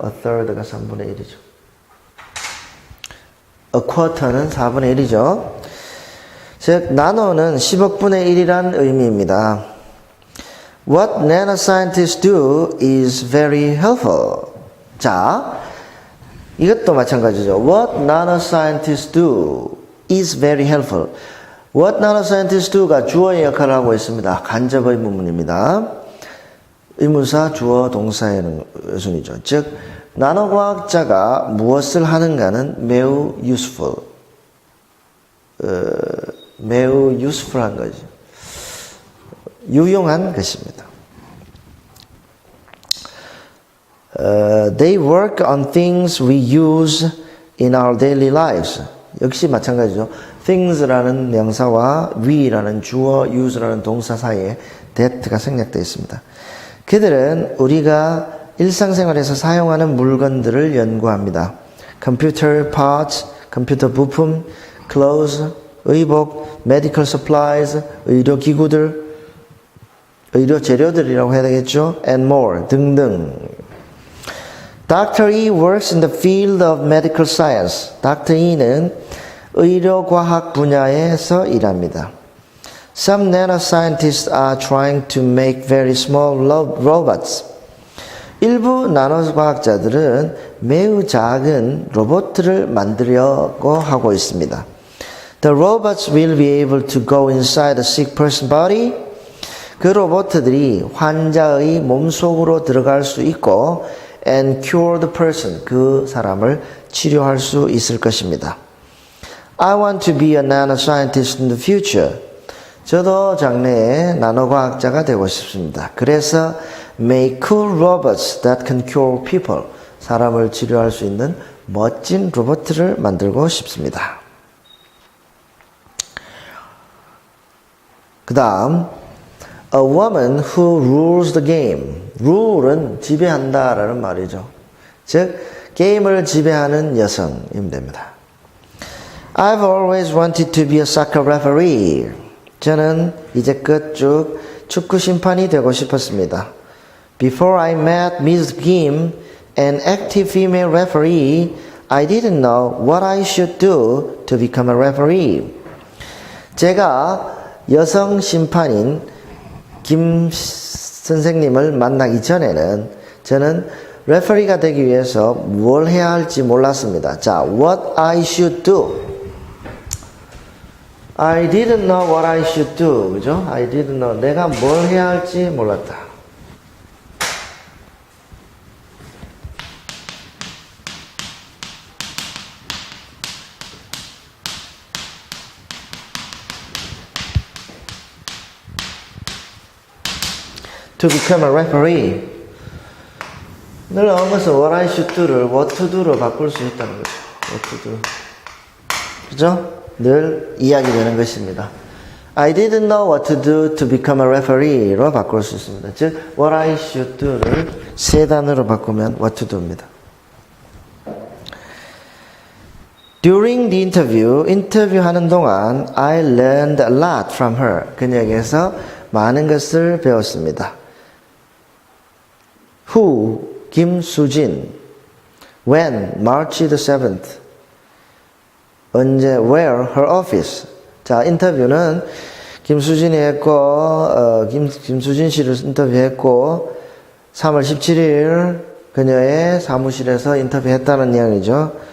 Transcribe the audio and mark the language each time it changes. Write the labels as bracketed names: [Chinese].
[English] A third [Korean] 가 3분의 1이죠. [English] A quarter [Korean] 는 4분의 1이죠. 즉, 나노는 10억 분의 1이란 의미입니다. [English] What nanoscientists do is very helpful. [Korean] 자, 이것도 마찬가지죠. [English] What nanoscientists do is very helpful. What nanoscientists do [Korean] 가 주어의 역할을 하고 있습니다. 간접 의문문입니다. 의문사 주어 동사의 순이죠. 즉 나노과학자가 무엇을 하는가는 매우 useful. 매우 useful한 거죠. 유용한 것입니다. [English] They work on things we use in our daily lives. [Korean] 역시 마찬가지죠. things라는 명사와 we라는 주어, use라는 동사 사이에 that가 생략되어 있습니다. 그들은 우리가 일상생활에서 사용하는 물건들을 연구합니다. [English] computer parts, [Korean] 컴퓨터 부품, clothes, 의복, [English] medical supplies, [Korean] 의료기구들, 의료 재료들이라고 해야 되겠죠? [English] and more 등등. Dr. E works in the field of medical science. Dr. E는 [Korean] 의료과학 분야에서 일합니다. [English] Some nanoscientists are trying to make very small robots. [Korean] 일부 나노과학자들은 매우 작은 로봇을 만들려고 하고 있습니다. [English] The robots will be able to go inside a sick person's body. [Korean] 그 로봇들이 환자의 몸속으로 들어갈 수 있고 [English] and cure the person, [Korean] 그 사람을 치료할 수 있을 것입니다. [English] I want to be a nanoscientist in the future. [Korean] 저도 장래에 나노과학자가 되고 싶습니다. [English] 그래서 make cool robots that can cure people. [Korean] 사람을 치료할 수 있는 멋진 로봇을 만들고 싶습니다. 그 다음 [English] A woman who rules the game. [Korean] rule은 지배한다라는 말이죠. 즉 게임을 지배하는 여성이면 됩니다. [English] I've always wanted to be a soccer referee. [Korean] 저는 이제껏 쭉 축구 심판이 되고 싶었습니다. [English] Before I met Ms. Kim, an active female referee, I didn't know what I should do to become a referee. [Korean] 제가 여성 심판인 김 선생님을 만나기 전에는 저는 레퍼리가 되기 위해서 뭘 해야 할지 몰랐습니다. [English] 자, what I should do. I didn't know what I should do. 그죠? I didn't know. [Korean] 내가 뭘 해야 할지 몰랐다. [English] To become a referee. [Korean] 늘 나온 것은 what I should do를 what to do로 바꿀 수 있다는 거죠. [English] what to do. 그죠? [Korean] 늘 이야기되는 것입니다. [English] I didn't know what to do to become a referee로 [Korean] 바꿀 수 있습니다. 즉, what I should do를 세 단어로 바꾸면 what to do입니다. [English] During the interview, [Korean] 인터뷰하는 동안 [English] I learned a lot from her. [Korean] 그녀에게서 많은 것을 배웠습니다. [English] Who? 김수진. When? March the 7th. 언제? Where? Her office. [Korean] 자, 인터뷰는 김수진이 했고, 김수진 씨를 인터뷰했고, 3월 17일 그녀의 사무실에서 인터뷰했다는 내용이죠.